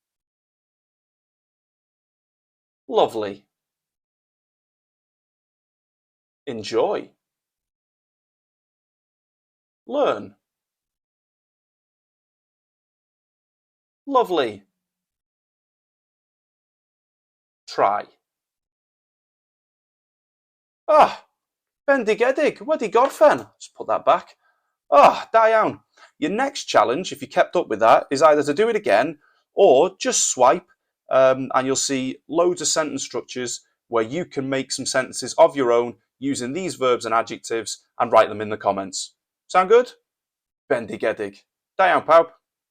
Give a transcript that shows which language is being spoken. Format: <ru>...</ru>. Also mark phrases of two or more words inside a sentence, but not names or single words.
<en>Lovely. Enjoy. Learn. Lovely. Try.</en> <cy>Ah, bendigedig, wedi gorffen.</cy> <en>Let's put that back.</en> <cy>Ah, da iawn.</cy> <en>Your next challenge, if you kept up with that, is either to do it again or just swipe and you'll see loads of sentence structures where you can make some sentences of your own using these verbs and adjectives and write them in the comments. Sound good?</en> <cy>Bendigedig. Da iawn, pawb.</cy>